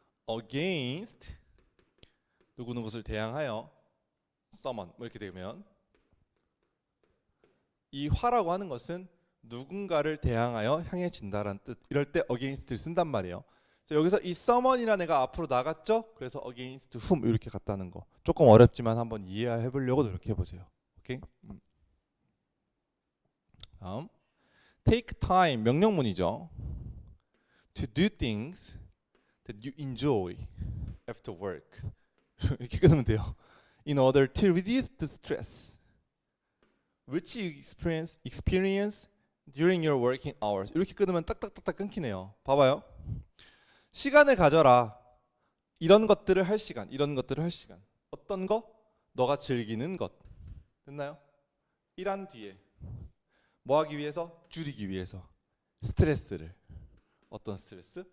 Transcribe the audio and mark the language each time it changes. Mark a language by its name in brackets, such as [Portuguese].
[Korean] against 누구누구를 대항하여 someone 뭐 이렇게 되면 이 화라고 하는 것은 누군가를 대항하여 향해진다라는 뜻. 이럴 때 against를 쓴단 말이에요. 여기서 이 someone이라는 애가 앞으로 나갔죠. 그래서 against whom 이렇게 갔다는 거. 조금 어렵지만 한번 이해해 보려고 노력해 보세요. 오케이? 다음. [English] take time [Korean] 명령문이죠. [English] to do things that you enjoy after work. [Korean] 이렇게 끊으면 돼요. [English] in order to reduce the stress which you experience during your working hours. [Korean] 이렇게 끊으면 딱딱딱딱 끊기네요. 봐봐요. 시간을 가져라. 이런 것들을 할 시간, 이런 것들을 할 시간. 어떤 거? 너가 즐기는 것. 됐나요? 일한 뒤에 뭐 하기 위해서? 줄이기 위해서. 스트레스를. 어떤 스트레스?